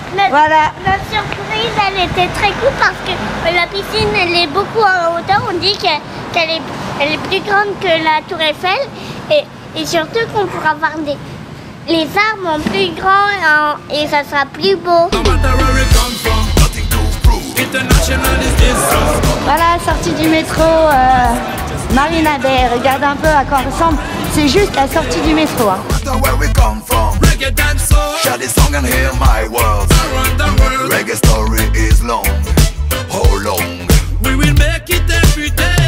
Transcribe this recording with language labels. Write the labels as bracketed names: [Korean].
[French] Voilà. Notre surprise, elle était très cool parce que la piscine, elle est beaucoup en hauteur. On dit qu'elle est plus grande que la Tour Eiffel et surtout qu'on pourra voir les arbres en plus grands et ça sera plus beau. [English] No matter where we come from, Nothing to prove. international is this song. [French] Voilà, sortie du métro Marina Bay. Regarde un peu à quoi ressemble. C'est juste la sortie du métro. Hein. [English] No matter where we come from. Reggae and soul, Share this song and hear my words. around the world. Reggae story is long. How long? We will make it every day.